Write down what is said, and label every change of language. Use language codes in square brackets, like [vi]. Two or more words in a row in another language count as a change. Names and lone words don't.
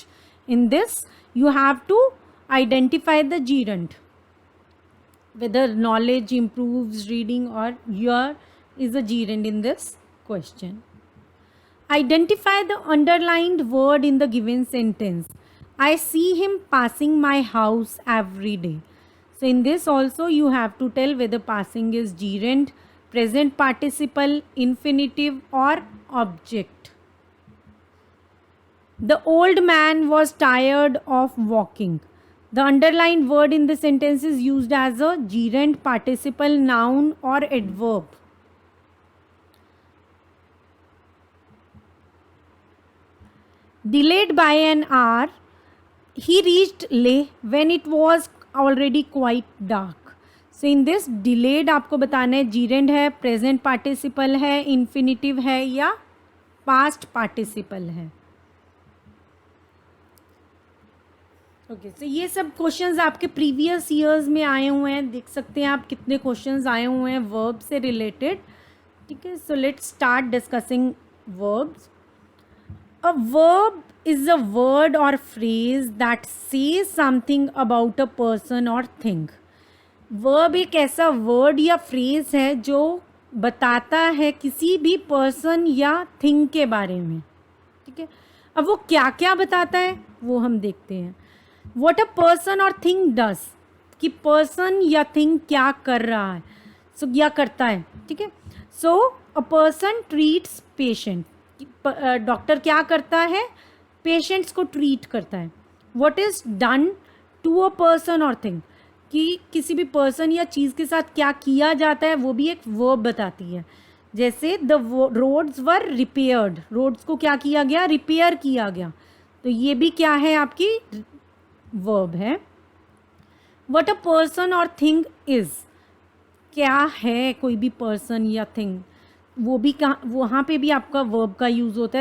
[en] In this you have to identify the gerund, whether knowledge improves reading or your is a gerund in this question. Identify the underlined word in the given sentence. I see him passing my house every day. So in this also you have to tell whether passing is gerund, present participle, infinitive or object. The old man was tired of walking. The underlined word in the sentence is used as a gerund, participle, noun or adverb. Delayed by an hour, he reached Leh when it was already quite dark. So in this delayed [hi] आपको बताना है [en] gerund है, present participle है, infinitive है या past participle है। [hi] ओके, तो ये सब क्वेश्चंस आपके [en] previous years [hi] में आए हुए हैं, देख सकते हैं आप कितने क्वेश्चंस आए हुए हैं वर्ब से रिलेटेड, ठीक है। [en] so let's start discussing verbs. A verb is a word or phrase that says something about a person or thing. [hi] Verb एक ऐसा word या phrase है जो बताता है किसी भी person या thing के बारे में, ठीक है। अब वो क्या क्या बताता है वो हम देखते हैं. [en] what a person or thing does, [hi] कि पर्सन या थिंग क्या कर रहा है, सो क्या करता है. ठीक है. [en] so a person treats patient, [hi] डॉक्टर क्या करता है, पेशेंट्स को ट्रीट करता है. [en] what is done to a person or thing, [hi] कि किसी भी पर्सन या चीज़ के साथ क्या किया जाता है वो भी एक वर्ब बताती है. जैसे [en] the roads were repaired, [hi] रोड्स को क्या किया गया, रिपेयर किया गया, तो ये भी क्या है, आपकी वर्ब है. [en] what a person or thing is, [hi] क्या है कोई भी पर्सन या थिंग, वो भी कहाँ, वहाँ पे भी आपका वर्ब का यूज़ होता है.